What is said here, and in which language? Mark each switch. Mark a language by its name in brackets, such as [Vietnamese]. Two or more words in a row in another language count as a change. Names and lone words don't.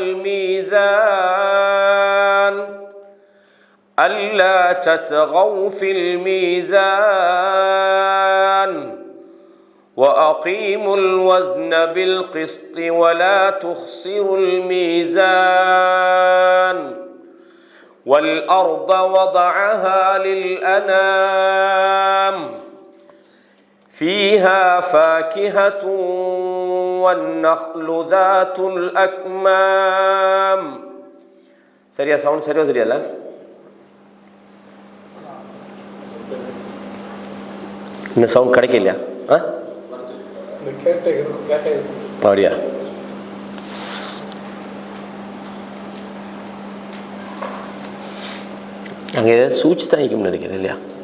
[Arabic] الميزان ألا تطغوا في الميزان وأقيموا الوزن بالقسط ولا تخسروا الميزان والأرض وضعها للأنام فيها فاكهة والنخل ذات الأكمام. [Tamil] சரியா? சவுண்ட் சரியா தெரியல? இந்த சவுண்ட் கிடைக்கலையா? அப்படியா? அங்கே ஏதாவது சூழ்ச்சி தான் இருக்கும்னு நினைக்கிறேன் இல்லையா?